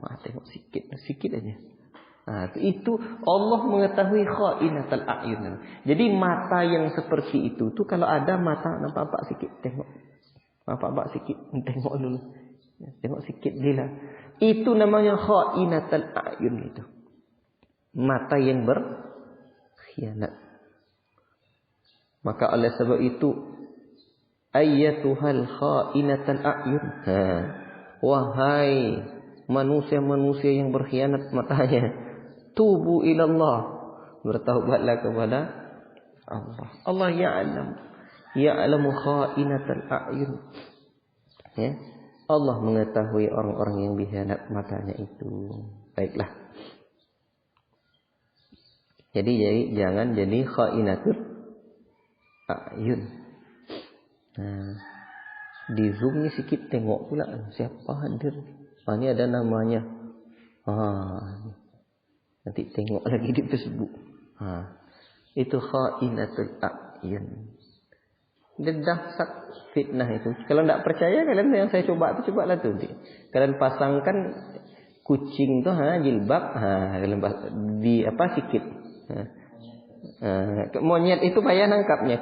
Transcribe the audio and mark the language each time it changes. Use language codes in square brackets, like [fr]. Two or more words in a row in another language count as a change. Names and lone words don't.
[ms] Tengok sikit aja. Itu Allah mengetahui [ar] خائنة الأعين. [ms] Jadi mata yang seperti itu tuh kalau ada mata nampak sikit tengok. Nampak sikit tengok dulu. Tengok sikit dia lah. Itu namanya [ar] خائنة الأعين [ms] itu. Mata yang berkhianat. Maka oleh sebab itu [ar] أيتها خائنة الأعين. [ms] Wahai manusia-manusia yang berkhianat matanya, [ar] توبوا إلى الله, [ms] bertaubatlah kepada Allah. [ar] الله يعلم خائنة الأعين. [ms] Ya. Allah mengetahui orang-orang yang berkhianat matanya itu. Baiklah. Jadi jangan jadi [ar] خائنة الأعين. [ms] Di zoom ni sikit tengok pula siapa hadir. Ini ada namanya. Nanti tengok lagi di Facebook. Itu [ar] خائنة الأعين. [ms] Dahsyat fitnah itu. Kalau tidak percaya kalian yang saya coba tu cobalah tu. Kalian pasangkan kucing tu jilbab kalian di apa sikit. Monyet itu payah nangkapnya.